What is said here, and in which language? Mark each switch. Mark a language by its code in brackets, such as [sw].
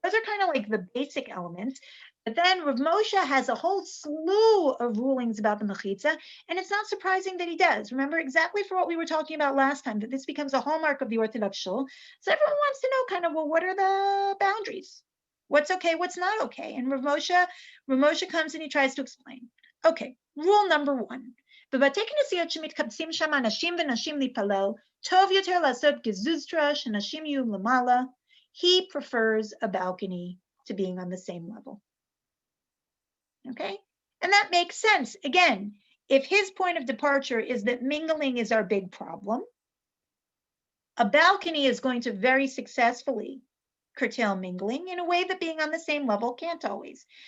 [en] Those are kind of like the basic elements. But then Rav Moshe has a whole slew of rulings about the mechitza, and it's not surprising that he does. Remember exactly for what we were talking about last time, that this becomes a hallmark of the Orthodox shul. So everyone wants to know kind of, well, what are the boundaries? What's okay, what's not okay? And Rav Moshe comes and he tries to explain. Okay, rule number one. [he] בבתי כנסיות שמתקבצים שם אנשים ונשים להיפלל, טוב יותר לעשות גזוז טרש, שנשים יהיו למעלה. [en] He prefers a balcony to being on the same level. Okay? And that makes sense. Again, if his point of departure is that mingling is our big problem, a balcony is going to very successfully curtail mingling in a way that being on the same level can't always.